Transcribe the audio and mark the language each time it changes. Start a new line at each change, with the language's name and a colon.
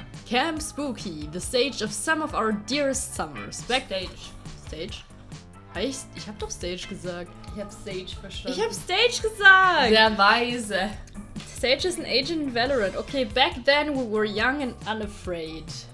English: Camp Spooky, the stage of some of our dearest summers. Stage?
German: Ich hab doch Stage gesagt. Ich hab Stage verstanden. Ich hab Stage gesagt! Sehr weise.
English: Stage is an agent in Valorant. Okay, back then we were young and unafraid.